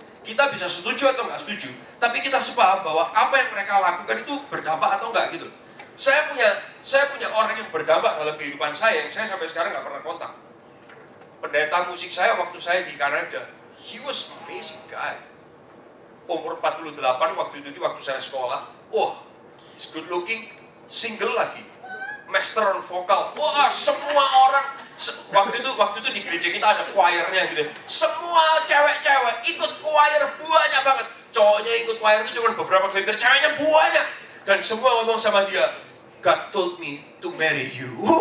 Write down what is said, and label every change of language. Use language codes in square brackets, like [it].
[id] Kita bisa setuju atau nggak setuju, tapi kita sepaham bahwa apa yang mereka lakukan itu berdampak atau enggak gitu. Saya punya orang yang berdampak dalam kehidupan saya yang saya sampai sekarang nggak pernah kontak. Pendeta musik saya waktu saya di Kanada, [en] he was amazing guy. [id] Umur 48 waktu saya sekolah. [en] He's good looking, single [id] lagi, [en] master on vokal. [id] Semua orang waktu itu di gereja kita ada choirnya gitu. Semua cewek-cewek ikut choir banyak banget. Cowoknya ikut choir itu cuma beberapa gelintir, ceweknya banyak. Dan semua ngomong sama dia, [en] God told me to marry you.